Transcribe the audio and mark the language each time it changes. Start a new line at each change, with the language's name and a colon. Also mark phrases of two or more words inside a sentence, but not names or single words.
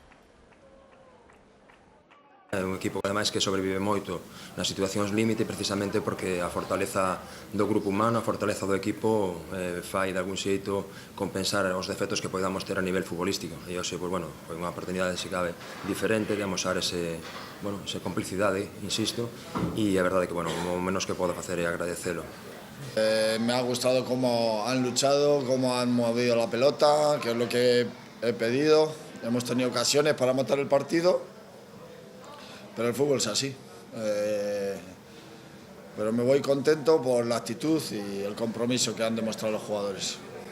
Galician: É un equipo ademais que sobrevive moito nas situacións límite precisamente porque a fortaleza do grupo humano, a fortaleza do equipo fai de algún xeito compensar os defectos que podamos ter a nivel futbolístico e hoxe, foi unha oportunidade se cabe diferente de amosar esa complicidade, insisto, e a verdade que o menos que podo facer é agradecelo.
Spanish: Me ha gustado cómo han luchado, cómo han movido la pelota, que es lo que he pedido. Hemos tenido ocasiones para matar el partido, pero el fútbol es así. Pero me voy contento por la actitud y el compromiso que han demostrado los jugadores.